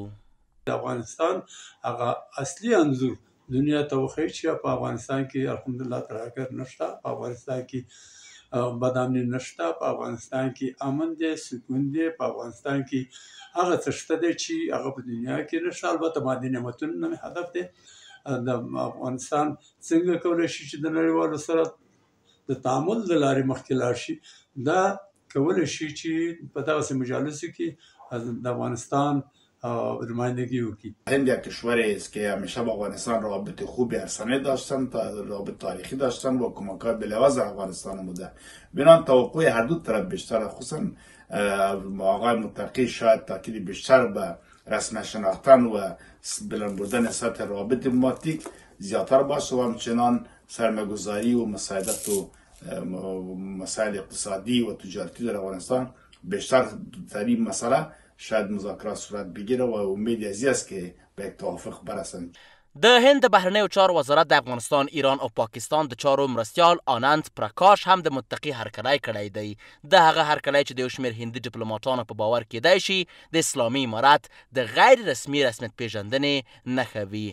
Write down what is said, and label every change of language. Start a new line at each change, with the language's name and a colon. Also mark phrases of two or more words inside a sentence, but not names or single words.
Pashto: د افغانستان هغه اصلي انځور دنیا ته وښیي چې په افغانستان کې الحمدلله ترهګر نشته، په افغانستان کې بدامني نشته، په افغانستان کې امن دی، سکون دی، په افغانستان کې هغه څه شته دی چې هغه په دنیا کې نشته. البته مادي نعمتونه نه هدف دی. د افغانستان څنګه کولی شي چې د نړیوالو سره د تعامل د لارې مخکې لاړ شي؟ دا کولی شي چې په دغسې مجالسو کې از افغانستان نمایندگی وکړي.
Persian: هند یک کشوری است که همیشه با افغانستان رابطه خوبی ارسنه داشتن، رابطه تاریخی داشتن و کمک‌های بلواز افغانستان بوده. بنان توقع هر دو طرف بیشتر، خصوصا آقای متقی شاید تاکید بیشتر به رسم شناختن و بلند بردن سطح رابط دیپلماتیک زیادتر باشه و همچنان سرمایه‌گذاری و مساعدت و مسائل اقتصادی و تجارتی در افغانستان بیشتر در این مسئله شاید مذاکرات صورت بگیره و امید از این است که به یک توافق برسند.
Pashto: د هند د بهرنیو چارو وزارت د افغانستان، ایران او پاکستان د چارو مرستیال آنند پرکاش هم د متقي هرکلی کړی دی. د هغه هرکلی چې د یو شمېر هندي ډیپلوماټانو په باور کیدای شي د اسلامي امارت د غیر رسمي رسمیت پیژندنې نښه وي.